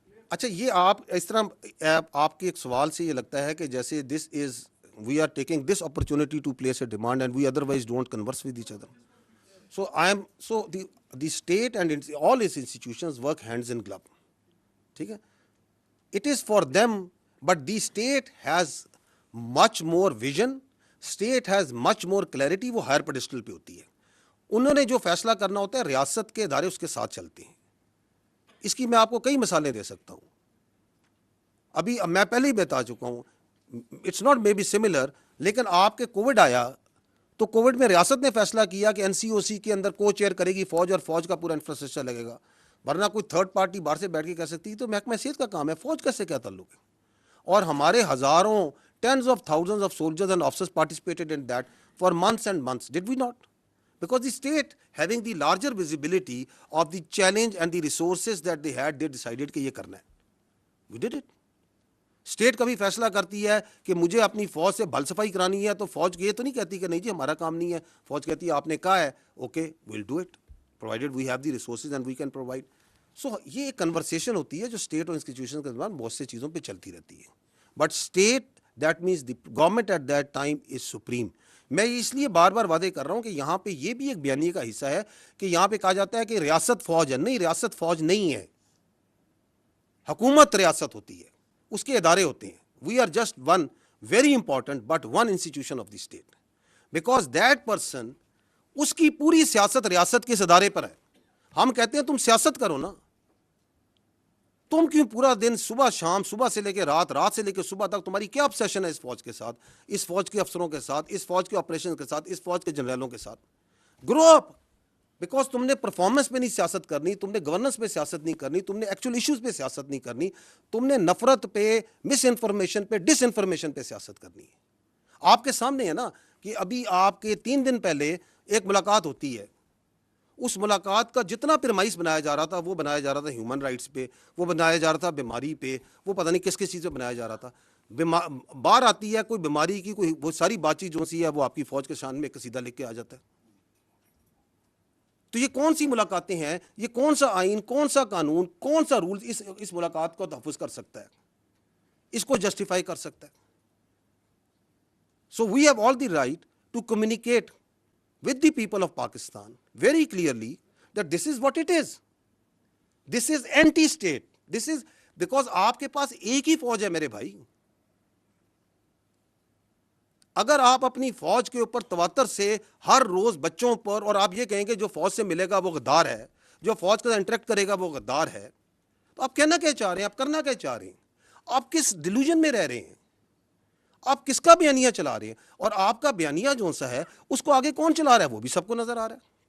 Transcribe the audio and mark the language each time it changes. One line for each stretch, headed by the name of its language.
Urdu: اچھا, یہ آپ اس طرح آپ کے ایک سوال سے یہ لگتا ہے کہ جیسے
English: This is we are taking this opportunity to place a demand and we otherwise don't converse with each other. So the state and all its institutions work hands in glove.
Urdu: ٹھیک ہے,
English: it is for them, but the state has much more vision, state has much more clarity.
Urdu: وہ
English: higher pedestal
Urdu: پہ ہوتی ہے. انہوں نے جو فیصلہ کرنا ہوتا ہے, ریاست کے ادارے اس کے ساتھ چلتے ہیں. اس کی میں آپ کو کئی مثالیں دے سکتا ہوں. ابھی میں پہلے ہی بتا چکا ہوں,
English: it's not maybe similar,
Urdu: لیکن آپ کے کووڈ آیا تو کووڈ میں ریاست نے فیصلہ کیا کہ این سی او سی کے اندر کو چیئر کرے گی فوج, اور فوج کا پورا انفراسٹرکچر لگے گا, ورنہ کوئی تھرڈ پارٹی باہر سے بیٹھ کے کہہ سکتی. تو محکمہ صحت کا کام ہے, فوج کا سے کیا تعلق ہے؟ اور ہمارے ہزاروں,
English: Tens of thousands of soldiers and officers participated in that for months and months. Did we not? Because the state having the larger visibility of the challenge and the resources that they had, they decided
Urdu: کہ یہ کرنا ہے.
English: We did it.
Urdu: State کبھی فیصلہ کرتی ہے کہ مجھے اپنی فوج سے بھل صفائی کرانی ہے, تو فوج یہ تو نہیں کہتی کہ نہیں جی ہمارا کام نہیں ہے. فوج کہتی ہے آپ نے کہا ہے,
English: Okay well do it provided we have the resources and we can provide.
Urdu: سو یہ ایک کنورسیشن ہوتی ہے جو اسٹیٹ اور انسٹیٹیوشن کے دوران بہت سے چیزوں پہ چلتی رہتی ہے.
English: But state that means the government at that time is supreme.
Urdu: میں اس لیے بار بار وعدے کر رہا ہوں کہ یہاں پہ یہ بھی ایک بیانیے کا حصہ ہے کہ یہاں پہ کہا جاتا ہے کہ ریاست فوج ہے. نہیں, ریاست فوج نہیں ہے, حکومت ریاست ہوتی ہے, اس کے ادارے ہوتے ہیں.
English: We are just one very important but one institution of the state, because that person,
Urdu: اس کی پوری سیاست ریاست کے اس ادارے پر ہے. ہم کہتے ہیں تم سیاست کرو نا, تم کیوں پورا دن صبح شام, صبح سے لے کے رات, رات سے لے کے صبح تک تمہاری کیا obsession ہے اس فوج کے ساتھ, اس فوج کے افسروں کے ساتھ, اس فوج کے آپریشن کے ساتھ, اس فوج کے جنرلوں کے ساتھ.
English: grow up, because
Urdu: تم نے پرفارمنس پہ نہیں سیاست کرنی, تم نے گورننس پہ سیاست نہیں کرنی, تم نے ایکچوئل ایشوز پہ سیاست نہیں کرنی, تم نے نفرت پہ, مس انفارمیشن پہ, ڈس انفارمیشن پہ سیاست کرنی ہے. آپ کے سامنے ہے نا کہ ابھی آپ کے 3 دن پہلے ایک ملاقات ہوتی ہے. اس ملاقات کا جتنا پرمائس بنایا جا رہا تھا, وہ بنایا جا رہا تھا ہیومن رائٹس پہ, وہ بنایا جا رہا تھا بیماری پہ, وہ پتہ نہیں کس کس چیز پہ بنایا جا رہا تھا. باہر آتی ہے کوئی بیماری کی, کوئی وہ ساری بات چیت جو سی ہے وہ آپ کی فوج کے شان میں قصیدہ لکھ کے آ جاتا ہے. تو یہ کون سی ملاقاتیں ہیں, یہ کون سا آئین, کون سا قانون, کون سا رول اس ملاقات کو تحفظ کر سکتا ہے؟ اس کو جسٹیفائی کر سکتا ہے.
English: So we have all the right to communicate with the people of Pakistan very clearly that this is what it is. This is anti-state. This is because
Urdu: آپ کے پاس ایک ہی فوج ہے میرے بھائی. اگر آپ اپنی فوج کے اوپر تواتر سے ہر روز بچوں پر اور آپ یہ کہیں گے جو فوج سے ملے گا وہ غدار ہے, جو فوج کے ساتھ انٹریکٹ کرے گا وہ غدار ہے, تو آپ کہنا کیا چاہ رہے ہیں, آپ کرنا کیا چاہ رہے ہیں, آپ کس ڈیلوژن میں رہ رہے ہیں, آپ کس کا بیانیہ چلا رہے ہیں, اور آپ کا بیانیہ جو سا ہے اس کو آگے کون چلا رہا ہے وہ بھی سب کو نظر آ رہا ہے.